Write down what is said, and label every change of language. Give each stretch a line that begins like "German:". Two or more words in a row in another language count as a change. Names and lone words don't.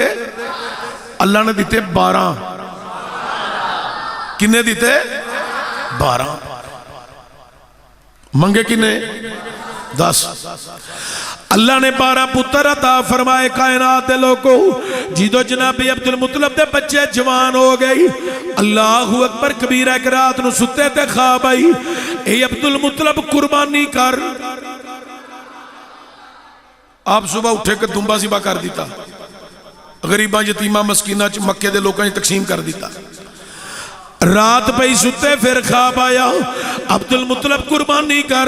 Punjabi: اللہ نے دتے 12۔ کنے دتے? 12۔ منگے کنے? 10। اللہ نے 12 پتر عطا فرمائے کائنات دے لوگوں. جدوں جنابی عبدالمطلب دے بچے جوان ہو گئی,
Arabic: الله أكبر كبيرا,
Punjabi: اک رات نوں ستے تے خواب آئی، اے عبدالمطلب قربانی کر. آپ صبح اٹھے کے دنبہ ذبح کر دتا، غریبا یتیما مسکینا چ مکے دے لوگوں تقسیم کر دتا. رات پئی ستے، پھر خواب آیا عبدالمطلب قربانی کر.